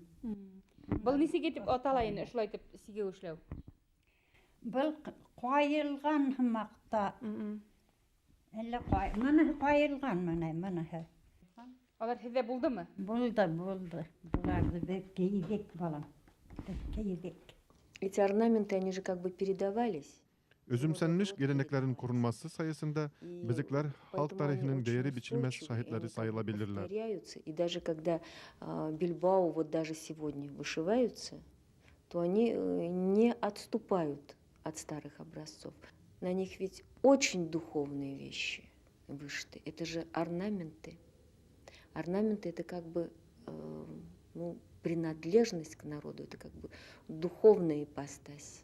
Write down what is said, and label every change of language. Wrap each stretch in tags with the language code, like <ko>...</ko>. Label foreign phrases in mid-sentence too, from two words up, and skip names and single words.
<ba>Был нисек итеп атала инде шулай итеп сигеү эшләү? Был ҡайылған һымаҡта. Әллә мыны ҡайылған мыныһы. Алар һеҙҙә булдымы? Булды. Буларҙы беҙ кейҙек, балам. Беҙ кейҙек.</ba> <ru>Эти орнаменты, они же как бы передавались.</ru> <tr>Özümsenmiş geleneklerin korunması sayesinde bizikler halk tarihinin değeri biçilmez şahitleri sayılabilirler.</tr> <ru>Повторяются. И даже когда Бильбао вот даже сегодня вышиваются, то они не отступают от старых образцов. На них ведь очень духовные вещи вышиты. Это же орнаменты. Орнаменты — это как бы принадлежность к народу, это как бы духовная ипостась.</ru>